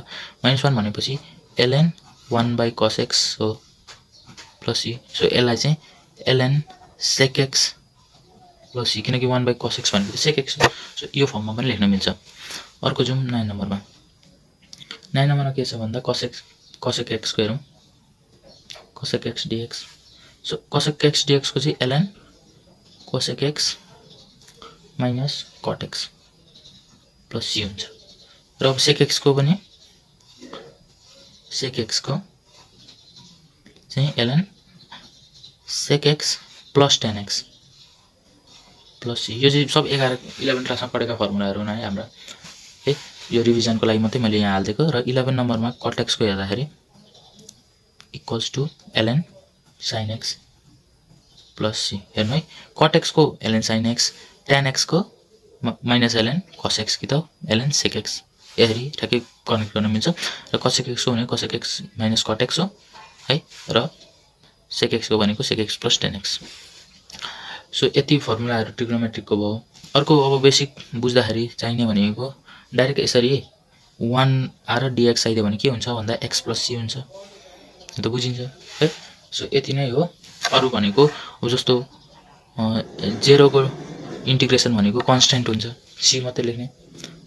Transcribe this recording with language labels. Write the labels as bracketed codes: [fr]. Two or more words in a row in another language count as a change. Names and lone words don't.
[ne] -1 भनेपछि ln 1 बाई cos x हो प्लस c। सो यसलाई चाहिँ ln sec x प्लस c, किनकि 1 बाई cos x भनेको sec x हो। सो यो फर्ममा पनि लेख्न मिल्छ। अर्को जाउँ 9 नम्बरमा। 9 नम्बरमा के छ भन्दा cosec x को हेरौँ। cosec x dx। सो cosec x dx को चाहिँ ln cosec x माइनस cot x प्लस c हुन्छ। र अब sec x को पनि sec x को चाहिँ ln sec x प्लस tan x प्लस c। यो चाहिँ सब 11 क्लासमा पढेका फर्मुलाहरू हुन् है हाम्रा है। यो रिभिजनको लागि मात्रै मैले यहाँ हालिदिएको। र 11 नम्बरमा cot x को हेर्दाखेरि [en] equals to [ne] ln sin x प्लस c। हेर्नु है, cot x को ln sin x, tan x को माइनस ln cos x कि त ln sec x। यसरी ठ्याक्कै कनेक्ट गर्न मिल्छ। र cosec x को भने cosec x माइनस cot x हो है। र sec x को भनेको sec x प्लस tan x। सो यति फर्मुलाहरू ट्रिग्नोमेट्रिकको भयो। अर्को अब बेसिक बुझ्दाखेरि चाहिने भनेको डाइरेक्ट यसरी 1 आएर dx आइदियो भने के हुन्छ भन्दा x प्लस c हुन्छ, त बुझिन्छ है। सो यति नै हो। अरु भनेको अब जस्तो 0 को इन्टिग्रेसन भनेको कन्स्ट्यान्ट हुन्छ, c मात्रै लेख्ने हो।